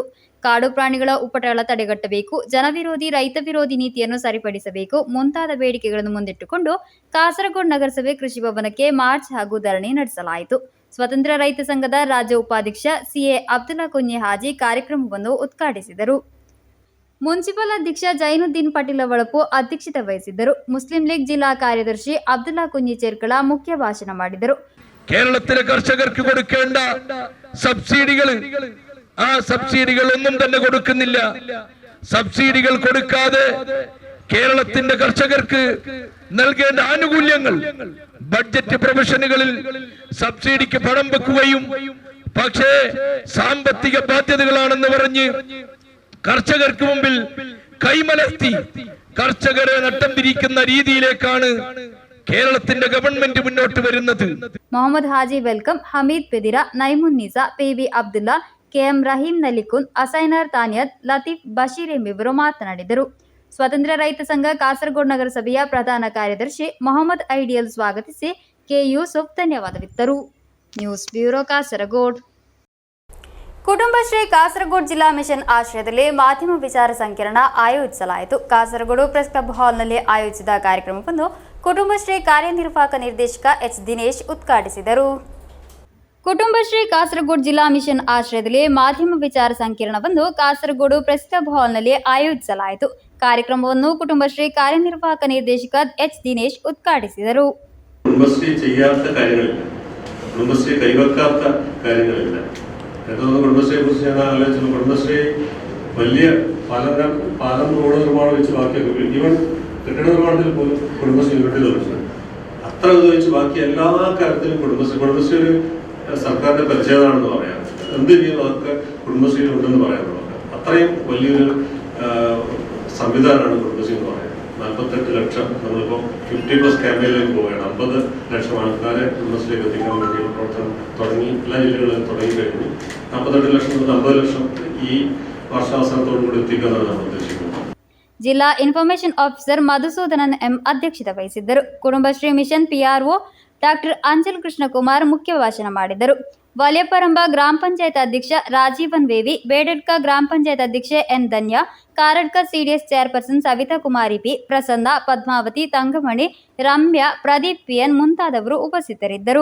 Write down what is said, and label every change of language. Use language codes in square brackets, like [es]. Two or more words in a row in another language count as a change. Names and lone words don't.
[kn] ಕಾಡು ಪ್ರಾಣಿಗಳ ಉಪಟಳ ತಡೆಗಟ್ಟಬೇಕು, ಜನವಿರೋಧಿ ರೈತ ವಿರೋಧಿ ನೀತಿಯನ್ನು ಸರಿಪಡಿಸಬೇಕು ಮುಂತಾದ ಬೇಡಿಕೆಗಳನ್ನು ಮುಂದಿಟ್ಟುಕೊಂಡು ಕಾಸರಗೋಡು ನಗರಸಭೆ ಕೃಷಿ ಭವನಕ್ಕೆ ಮಾರ್ಚ್ ಹಾಗೂ ಧರಣಿ ನಡೆಸಲಾಯಿತು. ಸ್ವತಂತ್ರ ರೈತ ಸಂಘದ ರಾಜ್ಯ ಉಪಾಧ್ಯಕ್ಷ ಸಿಎ ಅಬ್ದುಲ್ಲಾ ಕುಂಞಿ ಹಾಜಿ ಕಾರ್ಯಕ್ರಮವನ್ನು ಉದ್ಘಾಟಿಸಿದರು. ಮುನ್ಸಿಪಲ್ ಅಧ್ಯಕ್ಷ ಜೈನುದ್ದೀನ್ ಪಟೇಲ ಹೊಳಪು ಅಧ್ಯಕ್ಷತೆ ವಹಿಸಿದ್ದರು. ಮುಸ್ಲಿಂ ಲೀಗ್ ಜಿಲ್ಲಾ ಕಾರ್ಯದರ್ಶಿ അബ്ദുള്ള കുഞ്ഞി ചേർക്കള [ml] മുഖ്യ ഭാഷണം [kn] ಮಾಡಿದರು. [ml] കേരളത്തിലെ കർഷകർക്ക് കൊടുക്കേണ്ട സബ്സിഡികൾ ഒന്നും തന്നെ കൊടുക്കുന്നില്ല. സബ്സിഡികൾ കൊടുക്കാതെ കേരളത്തിന്റെ കർഷകർക്ക് നൽകേണ്ട ആനുകൂല്യങ്ങൾ [en] budget provisions [ml] സബ്സിഡിക്ക് പണം വെക്കുകയും പക്ഷേ സാമ്പത്തിക ബാധ്യതകളാണെന്ന് പറഞ്ഞ് കർഷകർക്ക് മുമ്പിൽ കൈമലർത്തി കർഷകരെ നട്ടം തിരിക്കുന്ന രീതിയിലേക്കാണ് കേരളത്തിന്റെ ഗവൺമെന്റ് മുന്നോട്ട് വരുന്നത്. [kn] മുഹമ്മദ് ഹാജി വെൽക്കം, ഹമീദ് പെദിര, നൈമുൻ നിസ, പി.വി. ಅಬ್ದುಲ್ಲಾ, ಕೆ.ಎಂ. ರಹೀಂ ನಲಿಕುನ್, ಅಸೈನರ್ ತಾನಿಯತ್, ಲತೀಫ್, ಬಶೀರ್ ಎಂಬಿವರು ಮಾತನಾಡಿದರು. ಸ್ವತಂತ್ರ ರೈತ ಸಂಘ ಕಾಸರಗೋಡು ನಗರಸಭೆಯ ಪ್ರಧಾನ ಕಾರ್ಯದರ್ಶಿ ಮೊಹಮ್ಮದ್ ಐಡಿಯಲ್ ಸ್ವಾಗತಿಸಿ ಕೆ. ಯೂಸುಫ್ ಧನ್ಯವಾದವಿತ್ತರು. [en] news bureau [kn] ಕಾಸರಗೋಡು. ಕುಟುಂಬಶ್ರೀ ಕಾಸರಗೋಡು ಜಿಲ್ಲಾ ಮಿಷನ್ ಆಶ್ರಯದಲ್ಲಿ ಮಾಧ್ಯಮ ವಿಚಾರ ಸಂಕಿರಣ ಆಯೋಜಿಸಲಾಯಿತು. ಕಾಸರಗೋಡು ಪ್ರೆಸ್ ಕ್ಲಬ್ ಹಾಲ್ನಲ್ಲಿ ಆಯೋಜಿಸಿದ ಕಾರ್ಯಕ್ರಮವನ್ನು ಕುಟುಂಬಶ್ರೀ ಕಾರ್ಯನಿರ್ವಾಹಕ ನಿರ್ದೇಶಕ ಎಚ್ ದಿನೇಶ್ ಉದ್ಘಾಟಿಸಿದರು. ಕುಟುಂಬಶ್ರೀ ಕಾಸರಗೋಡು ಜಿಲ್ಲಾ ಮಿಷನ್ ಆಶ್ರಯದಲ್ಲಿ ಮಾಧ್ಯಮ ವಿಚಾರ ಸಂಕಿರಣವನ್ನು ಕಾಸರಗೋಡು ಪ್ರೆಸ್ ಕ್ಲಬ್ ಹಾಲ್ನಲ್ಲಿ ಆಯೋಜಿಸಲಾಯಿತು. ಕಾರ್ಯಕ್ರಮವನ್ನು ಕುಟುಂಬಶ್ರೀ ಕಾರ್ಯನಿರ್ವಾಹಕ ನಿರ್ದೇಶಕ ಎಚ್ ದಿನೇಶ್ ಉದ್ಘಾಟಿಸಿದರು. [ml] കുടുംബശ്രീ ചെയ്യാത്ത കാര്യങ്ങളില്ല, കുടുംബശ്രീ കൈവെക്കാത്ത കാര്യങ്ങളില്ല. കുടുംബശ്രീയെ കുറിച്ച് ഞാൻ ആലോചിച്ചു. കുടുംബശ്രീ വലിയ പാലം റോഡ് നിർമ്മാണം വെച്ച് ബാക്കിയൊക്കെ ഈവൻ കെട്ടിട നിർമ്മാണത്തിൽ പോലും കുടുംബശ്രീ യൂണിറ്റ് തുടങ്ങിയിട്ടുണ്ട്. അത്ര ഉപയോഗിച്ച് ബാക്കി എല്ലാ കാര്യത്തിലും കുടുംബശ്രീ ഒരു സർക്കാരിന്റെ പരിചയമാണെന്ന് പറയാം. എന്ത് ചെയ്യുന്നു അതൊക്കെ കുടുംബശ്രീയിൽ ഉണ്ടെന്ന് പറയാനുള്ളത്. അത്രയും വലിയൊരു സംവിധാനമാണ് കുടുംബശ്രീ എന്ന് പറയുന്നത്. 48 ലക്ഷം നമ്മളിപ്പോൾ 50+ ക്യാമ്പയിനിലേക്ക് പോവുകയാണ്. 50 ലക്ഷം ആൾക്കാരെ കുടുംബശ്രീയിലേക്ക് എത്തിക്കാൻ വേണ്ടിയുള്ള പ്രവർത്തനം തുടങ്ങി എല്ലാ ജില്ലകളിലും തുടങ്ങി കഴിഞ്ഞു. 48 ലക്ഷം മുതൽ 50 ലക്ഷം ഈ വർഷാവസാനത്തോടു കൂടി എത്തിക്കാനാണ് നമ്മൾ ഉദ്ദേശിക്കുന്നത്. [kn] ಜಿಲ್ಲಾ [en] information officer [kn] ಮಧುಸೂದನನ್ ಎಂ ಅಧ್ಯಕ್ಷತೆ ವಹಿಸಿದ್ದರು. ಕುಟುಂಬಶ್ರೀ ಮಿಷನ್ [en] PRO doctor [kn] ಅಂಜಲ್ ಕೃಷ್ಣಕುಮಾರ್ ಮುಖ್ಯ ಭಾಷಣ ಮಾಡಿದರು. ವಲಯಪರಂಬ ಗ್ರಾಮ ಪಂಚಾಯತ್ ಅಧ್ಯಕ್ಷ ರಾಜೀವನ್ ವೇವಿ, ಬೇಡಡ್ಕ ಗ್ರಾಮ ಪಂಚಾಯತ್ ಅಧ್ಯಕ್ಷೆ ಎನ್ ಧನ್ಯ, ಕಾರಡ್ಕ [en] CDS chairperson [kn] ಸವಿತಾ ಕುಮಾರಿ ಪಿ, ಪ್ರಸನ್ನ, ಪದ್ಮಾವತಿ, ತಂಗಮಣಿ, ರಮ್ಯಾ, ಪ್ರದೀಪ್ ಪಿಎನ್ ಮುಂತಾದವರು ಉಪಸ್ಥಿತರಿದ್ದರು.